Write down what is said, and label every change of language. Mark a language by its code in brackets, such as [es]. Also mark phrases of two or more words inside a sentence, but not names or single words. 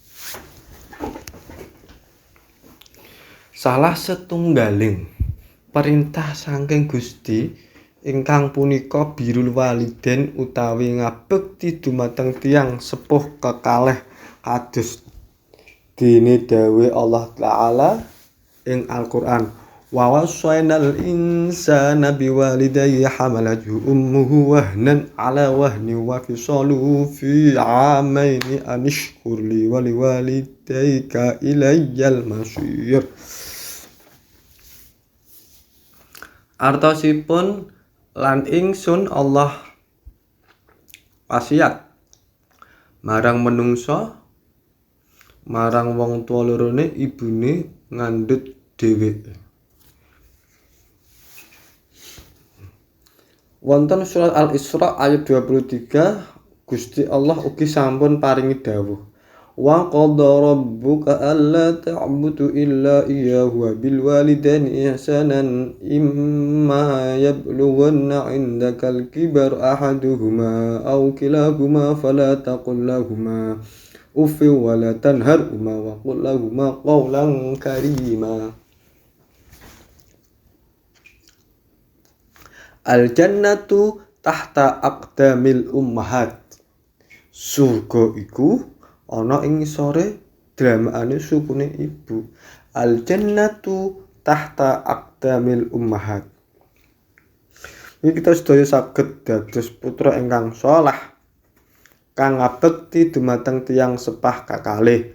[jv] Salah setunggaling perintah saking Gusti ingkang punika [ar] بر الوالدين [jv] utawi ngabekti dumateng tiyang sepuh kekalih kados dene dawuh Allah Ta'ala ing Al-Qur'an, [ar] ووصينا الإنسان بوالديه حملته أمه وهنا على وهن وفصاله في عامين أن اشكر لي ولوالديك إلي المصير. [jv] Artosipun lan ingsun Allah wasiat marang menungsa marang wong tuwa lorone ibune ngandhut dheweke. Wonten surat Al-Isra ayat 23 Gusti Allah ugi sampun paringi dawuh, [ar] وقضى ربك ألا تعبدوا إلا إياه وبالوالدين إحسانا إما يبلغن عندك الكبر أحدهما أو كلاهما فلا تقل لهما أف ولا تنهرهما وقل لهما قولا كريما. الجنة تحت أقدام الأمهات. [jv] Surga iku ana ing ngisore dramaane sukune ibu. [ar] الجنة تحت أقدام الأمهات. [jv] Iki kita sedaya saged dados putra ingkang saleh kang ngabekti dumateng tiyang sepah kakalih.